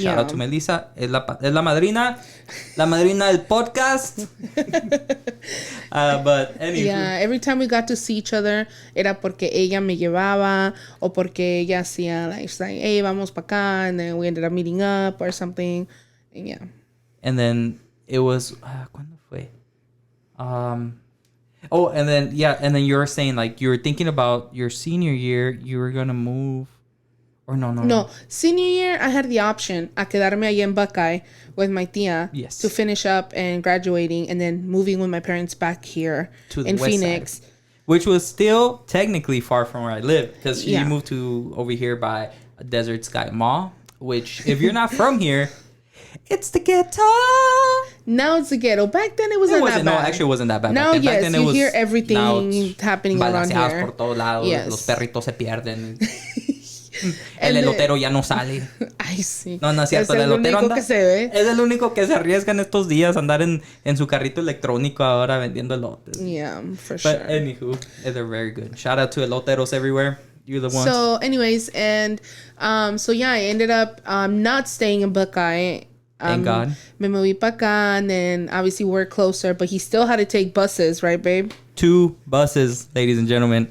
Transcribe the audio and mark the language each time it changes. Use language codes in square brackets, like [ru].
[en] Shout out to Melissa. [es] Es la madrina del podcast. [en] But anyway. Yeah, every time we got to see each other, [es] era porque ella me llevaba o porque ella hacía [en] like, she's like, hey, [es] vamos pa acá. [en] And then we ended up meeting up or something. And yeah. And then it was, [es] ¿cuándo fue? [en] And then you were saying like you were thinking about your senior year, you were gonna move, or no. Senior year, I had the option [es] a quedarme allá en Buckeye [en] with my tía to finish up and graduating, and then moving with my parents back here in Phoenix, which was still technically far from where I lived because she moved to over here by Desert Sky Mall, which if you're not from here. It's the ghetto. Now it's the ghetto. Back then it wasn't that bad. No, actually it wasn't that bad. Now, back yes, then you hear everything happening around here. [es] Por todos lados. [en] Yes. [es] Los perritos se pierden. El elotero ya no sale. Ay, sí. No es cierto. El elotero anda. Que se ve. Es el único que se arriesga en estos días a andar en su carrito electrónico ahora vendiendo elotes. [en] Yeah, for sure. But anywho, they're very good. Shout out to eloteros everywhere. You're the ones. So anyways, and I ended up not staying in Buckeye. Thank God. [es] Me moví pa acá, [en] and then obviously we're closer, but he still had to take buses, right, babe? 2 buses, ladies and gentlemen.